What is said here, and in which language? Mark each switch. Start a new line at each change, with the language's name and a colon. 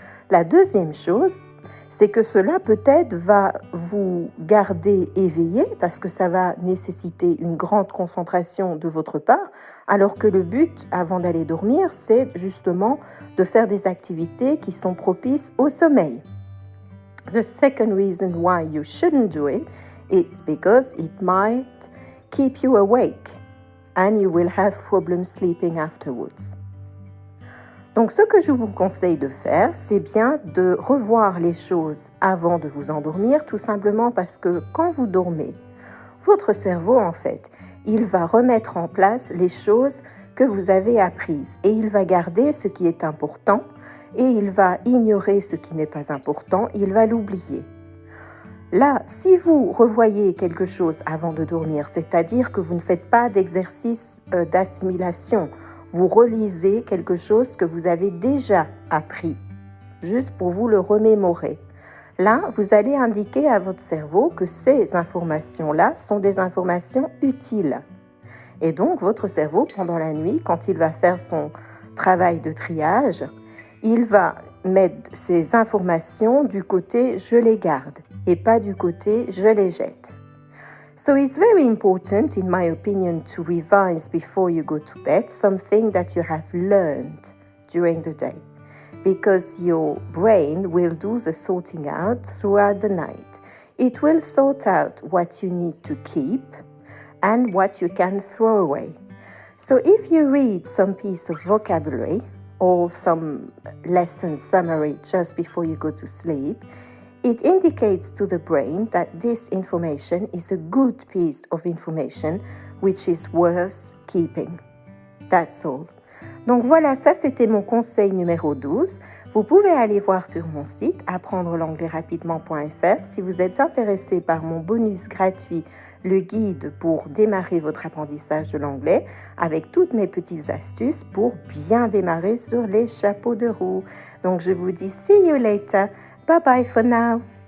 French: La deuxième chose, c'est que cela peut-être va vous garder éveillé parce que ça va nécessiter une grande concentration de votre part, alors que le but, avant d'aller dormir, c'est justement de faire des activités qui sont propices au sommeil.
English: The second reason why you shouldn't do it is because it might keep you awake and you will have problems sleeping afterwards.
French: Donc, ce que je vous conseille de faire, c'est bien de revoir les choses avant de vous endormir, tout simplement parce que quand vous dormez, votre cerveau, en fait, il va remettre en place les choses que vous avez apprises et il va garder ce qui est important et il va ignorer ce qui n'est pas important, il va l'oublier. Là, si vous revoyez quelque chose avant de dormir, c'est-à-dire que vous ne faites pas d'exercice d'assimilation, vous relisez quelque chose que vous avez déjà appris, juste pour vous le remémorer. Là, vous allez indiquer à votre cerveau que ces informations-là sont des informations utiles. Et donc, votre cerveau, pendant la nuit, quand il va faire son travail de triage, il va mettre ces informations du côté « je les garde » et pas du côté « je les jette ».
English: So it's very important, in my opinion, to revise before you go to bed something that you have learned during the day, because your brain will do the sorting out throughout the night. It will sort out what you need to keep and what you can throw away. So if you read some piece of vocabulary or some lesson summary just before you go to sleep, it indicates to the brain that this information is a good piece of information which is worth keeping. That's all.
French: Donc voilà, ça c'était mon conseil numéro 12. Vous pouvez aller voir sur mon site apprendre-l'anglais-rapidement.fr si vous êtes intéressé par mon bonus gratuit, le guide pour démarrer votre apprentissage de l'anglais avec toutes mes petites astuces pour bien démarrer sur les chapeaux de roue. Donc je vous dis
English: see you later. Bye bye for now.